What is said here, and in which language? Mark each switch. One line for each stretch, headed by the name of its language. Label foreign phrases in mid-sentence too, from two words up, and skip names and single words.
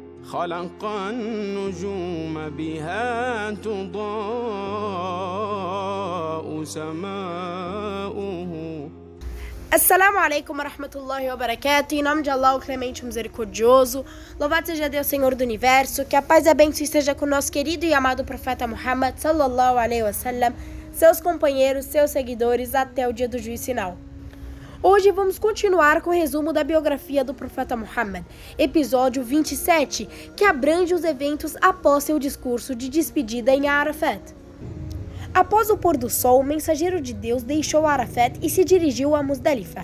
Arabic: خلق النجوم بها تضاء سماؤه. السلام عليكم ورحمة الله وبركاته.
Portuguese: Em nome de Allah, o Clemente Misericordioso. Louvado seja Deus, Senhor do Universo. Que a paz e a bênção esteja com o nosso querido e amado profeta Muhammad,
Arabic: صلى الله عليه وسلم,
Portuguese: seus companheiros, seus seguidores, até o dia do juízo final. Hoje vamos continuar com o resumo da biografia do profeta Muhammad, episódio 27, que abrange os eventos após seu discurso de despedida em Arafat. Após o pôr do sol, o mensageiro de Deus deixou Arafat e se dirigiu a Muzdalifa.